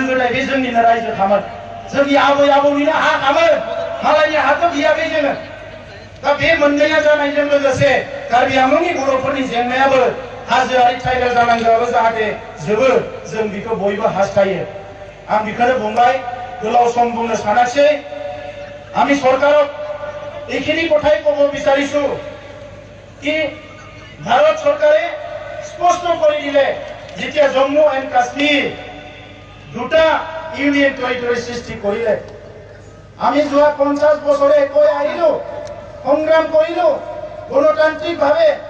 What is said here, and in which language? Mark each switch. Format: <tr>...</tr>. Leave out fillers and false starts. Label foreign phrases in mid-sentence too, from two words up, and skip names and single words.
<brx>गोदाय बे जोंनिनो रायजो खामोन जोंनि आबै आबौनिनो हा खामोन मालायनि हाथ' गैयाखै जोङो दा बे मोननैया जानायजों लोगोसे कार्बि आंलंनि बर'फोरनि जेंनायाबो हाजोआरि ट्राइबेल जानांगौआबो जाहाथे जोबो जों बेखौ बयबो हास्थायो आं बेखौनो बुंबाय गोलाव सम बुंनो सानाखिसै</brx> <as>আমি সরকারক এইখিনি কথাই কব বিচাৰিছো কি ভাৰত চৰকাৰে স্পষ্ট কৰি দিলে যেতিয়া জম্মু এণ্ড কাশ্মীৰ দুটা</as> <en>union territory</en> <as>সৃষ্টি কৰিলে আমি যোৱা 50 বছৰে কৈ আহিলো সংগ্ৰাম কৰিলো গণতান্ত্ৰিকভাৱে</as>